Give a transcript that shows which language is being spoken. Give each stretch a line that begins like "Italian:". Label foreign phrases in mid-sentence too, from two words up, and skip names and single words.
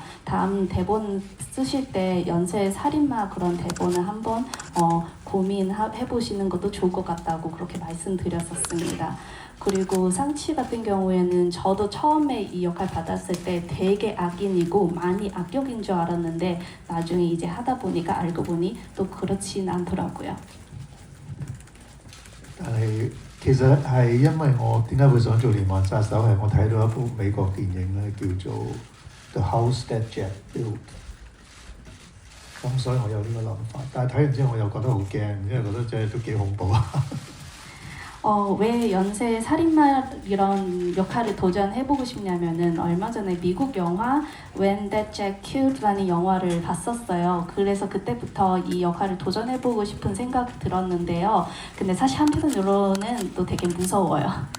Korean: 다음 대본 쓰실 때 연쇄 살인마 그런 대본을 한번 고민해보시는 것도 좋을 것 같다고 그렇게 말씀드렸었습니다. 그리고 상치 같은 경우에는 저도 처음에 이 역할 받았을 때 되게 악인이고 많이 악역인 줄 알았는데 나중에 이제 하다 보니까 알고 보니 또 그렇진 않더라고요.
Cantonese: 但係其實係因為我點解會想做連環殺手係我睇到一部美國電影咧，叫做《The House That Jack Built》，咁所以我有呢個諗法。但係睇完之後我又覺得好驚，因為覺得真係都幾恐怖啊！
Korean: 왜 연쇄 살인마 이런 역할을 도전해보고 싶냐면은 얼마 전에 미국 영화 When That Jack Killed라는 영화를 봤었어요. 그래서 그때부터 이 역할을 도전해보고 싶은 생각이 들었는데요. 근데 사실 한편으로는 또 되게 무서워요.